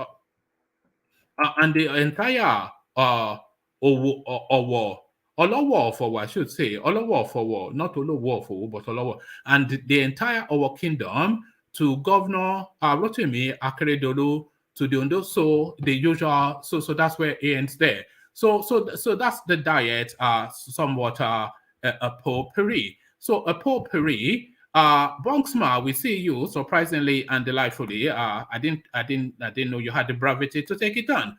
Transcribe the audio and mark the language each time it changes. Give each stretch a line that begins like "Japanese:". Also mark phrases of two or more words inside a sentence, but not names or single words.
English: Olowo of Owo, I should say, Olowo of Owo, not Olowo of Owo, but Olowo, and the entire Owo kingdom, to Governor Rotimi Akeredolu, to the Ondo, so the usual, so that's where it ends there. So that's the diet, somewhat a potpourri. So a potpourri, Bonksma, we see you surprisingly and delightfully. I didn't know you had the bravado to take it on.